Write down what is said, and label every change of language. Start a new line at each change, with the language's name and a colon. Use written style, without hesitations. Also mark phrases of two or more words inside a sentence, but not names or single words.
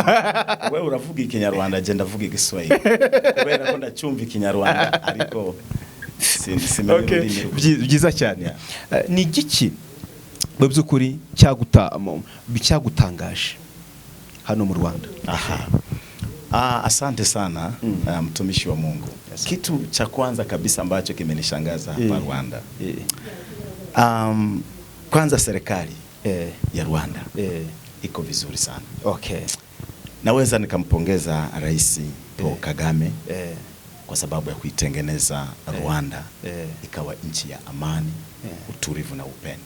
Kinyarwanda: Wewe uravuga Ikinyarwanda, je ndavuga Igiswahili. Kubera ko ndacyumva Ikinyarwanda ariko okay. Byiza cyane. Ni igiki mu byukuri cyagutangaje hano mu Rwanda?
Swahili: Asante sana mtumishi wa Mungu. Kitu cha kwanza kabisa ambacho kimenishangaza hapa Rwanda, kwanza serikali ya Rwanda iko vizuri sana. Okay. Naweza nikampongeza Rais Paul Kagame kwa sababu ya kuitengeneza Rwanda ikawa nchi ya amani, utulivu na upendo.